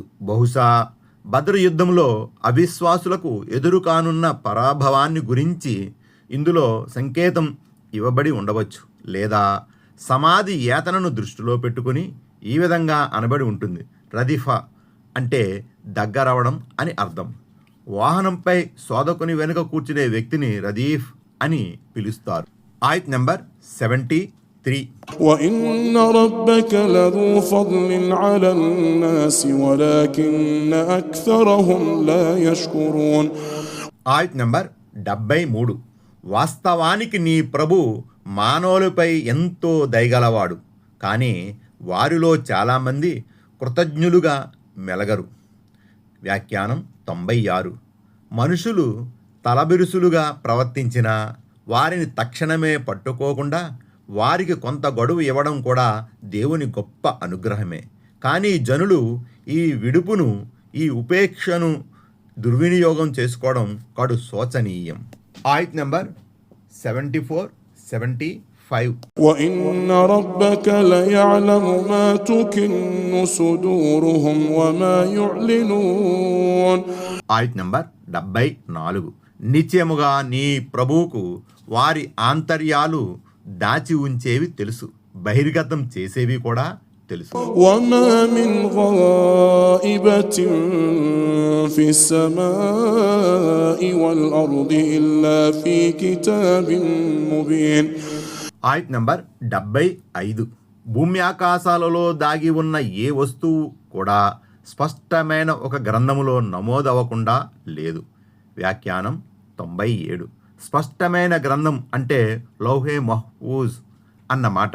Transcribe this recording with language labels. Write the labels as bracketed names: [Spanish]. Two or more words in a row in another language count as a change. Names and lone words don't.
[Telugu] బహుశా బద్ర్ యుద్ధంలో అవిశ్వాసులకు ఎదురు కానున్న పరాభవాన్ని గురించి ఇందులో సంకేతం ఇవ్వబడి ఉండవచ్చు, లేదా సమాధి యాతనను దృష్టిలో పెట్టుకుని ఈ విధంగా అనబడి ఉంటుంది. రదిఫా అంటే దగ్గరవడం అని అర్థం. వాహనంపై సోదకుని వెనుక కూర్చునే వ్యక్తిని రదీఫ్ అని పిలుస్తారు. ఆయత్ నెంబర్ 73. [Arabic] وإن ربك لذو فضل على الناس ولكن أكثرهم لا يشكرون. [Telugu] ఆయత్ నెంబర్ 73. వాస్తవానికి నీ ప్రభు మానవులపై ఎంతో దయగలవాడు, కానీ వారిలో చాలామంది కృతజ్ఞులుగా మెలగరు. వ్యాఖ్యానం 96. మనుషులు తలబిరుసులుగా ప్రవర్తించినా వారిని తక్షణమే పట్టుకోకుండా వారికి కొంత గడువు ఇవ్వడం కూడా దేవుని గొప్ప అనుగ్రహమే. కానీ జనులు ఈ విడుపును, ఈ ఉపేక్షను దుర్వినియోగం చేసుకోవడం కడు శోచనీయం. ఆయత్ నెంబర్ 74, 75. [Arabic] وإن ربك ليعلم ما تكن صدورهم وما يعلنون. [Telugu] ఆయత్ నంబర్ 74. నిశ్చయముగా నీ ప్రభువుకు వారి ఆంతర్యాలు దాచి ఉంచేవి తెలుసు, బహిర్గతం చేసేవి కూడా తెలుసు. [Arabic] وما من غائبة في السماء والأرض إلا في كتاب مبين. [Telugu] ఆయత్ నంబర్ 75. భూమి ఆకాశాలలో దాగి ఉన్న ఏ వస్తువు కూడా స్పష్టమైన ఒక గ్రంథములో నమోదవ్వకుండా లేదు. వ్యాఖ్యానం 97. స్పష్టమైన గ్రంథం అంటే లౌహే మహ్ఫూజ్ అన్నమాట.